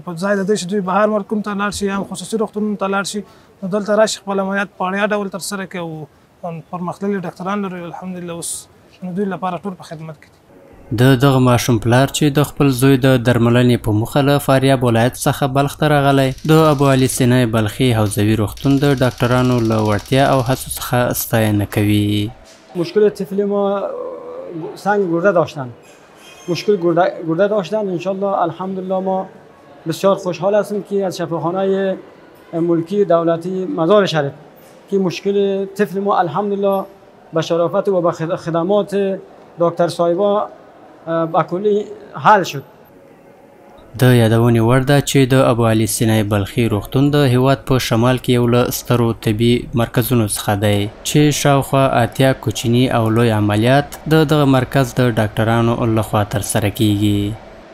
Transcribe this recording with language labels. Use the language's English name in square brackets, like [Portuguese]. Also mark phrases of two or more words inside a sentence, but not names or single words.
[Pashto] په ځای د دې چې دوی بهر مرکون ته لاړ شي یا خصوصي روغتونونو ته لاړ شي نو دلته راشي خپل عملیات په وړیا ډول ترسره کړي او پرمختللي ډاکټران لري الحمدلله. اوس نو دوی لپاره ټول په خدمت کې دي. د دغه ماشوم پلار چې د خپل زوی د درملنې په موخه له فاریاب ولایت څخه بلخ ته راغلی د ابوعلي سینای بلخي حوزوي روغتون د ډاکټرانو له وړتیا او هڅو څخه ستاینه کوي. [Persian] مشکل طفل ما سنگ گرده داشتن، مشکل گرده داشتن. انشالله الحمدلله ما بسیار خوشحال هستیم که از شفاخانه ملکی دولتی مزار شریف که مشکل طفل ما الحمدلله به شرافت و به خدمات دکتر صاحبا به کلی حل شد. [Pashto] د یادونې وړ ده چې د ابوعلي سینای بلخي روغتون د هیواد په شمال کې یو له سترو طبي مرکزونو څخه دی چې شاوخوا 80 کوچني او لوی عملیات د دغه مرکز د ډاکټرانو لخوا ترسره کیږي.